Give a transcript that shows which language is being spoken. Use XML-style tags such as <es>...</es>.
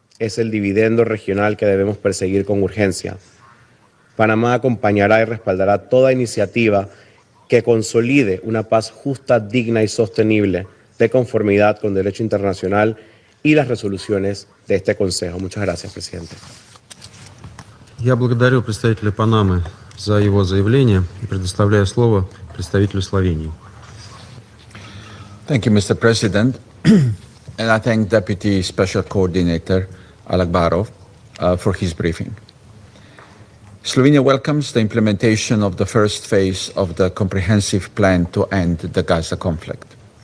<es>es el dividendo regional que debemos perseguir con urgencia. Panamá acompañará y respaldará toda iniciativa que consolide una paz justa, digna y sostenible de conformidad con derecho internacional y las resoluciones de este Consejo. Muchas gracias, presidente.</es> <ru>Я благодарю представителя Панамы за его заявление и предоставляю слово представителю Словении.</ru> <en>Thank you, Mr. President. And I thank Deputy Special Coordinator Alakbarov for his briefing. Slovenia welcomes the implementation of the first phase of the comprehensive plan to end the Gaza conflict.</en>